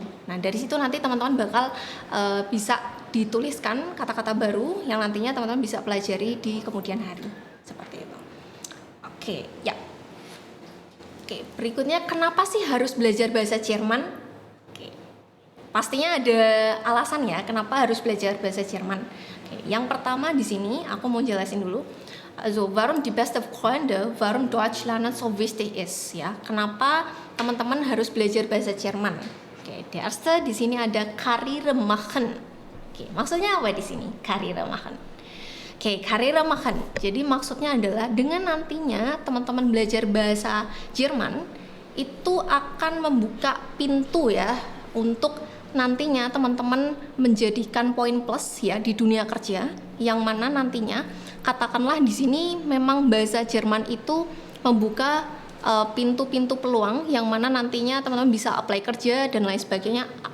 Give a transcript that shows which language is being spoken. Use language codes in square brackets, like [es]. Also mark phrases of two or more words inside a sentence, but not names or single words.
[id] Nah, dari situ nanti teman-teman bakal bisa dituliskan kata-kata baru yang nantinya teman-teman bisa pelajari di kemudian hari. Seperti itu. Oke, ya. Oke, berikutnya kenapa sih harus belajar bahasa Jerman? Oke. Pastinya ada alasan ya kenapa harus belajar bahasa Jerman. Oke, yang pertama di sini aku mau jelasin dulu. [de] Also, warum die beste Freunde, warum Deutsch lernen so wichtig ist, [id] ya. Kenapa teman-teman harus belajar bahasa Jerman? Oke, [de] der erste [id] di sini ada [de] Karriere machen. [id] Oke, maksudnya apa di sini? [de] Karriere machen. Oke, Karriere machen. [id] Jadi maksudnya adalah dengan nantinya teman-teman belajar bahasa Jerman itu akan membuka pintu ya untuk nantinya teman-teman menjadikan poin plus ya di dunia kerja, yang mana nantinya katakanlah di sini memang bahasa Jerman itu membuka pintu-pintu peluang yang mana nantinya teman-teman bisa apply kerja dan lain sebagainya.